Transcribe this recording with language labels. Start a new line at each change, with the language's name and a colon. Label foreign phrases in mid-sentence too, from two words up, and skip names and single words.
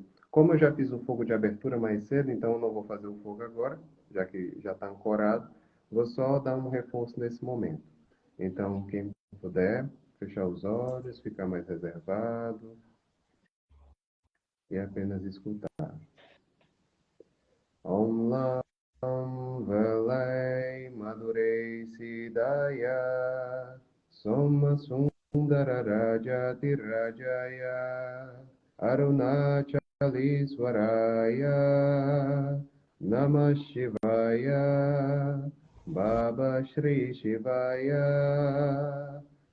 Portuguese: Como eu já fiz o fogo de abertura mais cedo, então eu não vou fazer o fogo agora, já que já está ancorado, vou só dar um reforço nesse momento. Então, quem puder, fechar os olhos, ficar mais reservado e apenas escutar.
Sanskrit: Om Lam Velai Madhurei Siddhaya Soma Sundara Rajati Rajaya Arunachaliswaraya Namah Shivaya Baba Shri Shivaya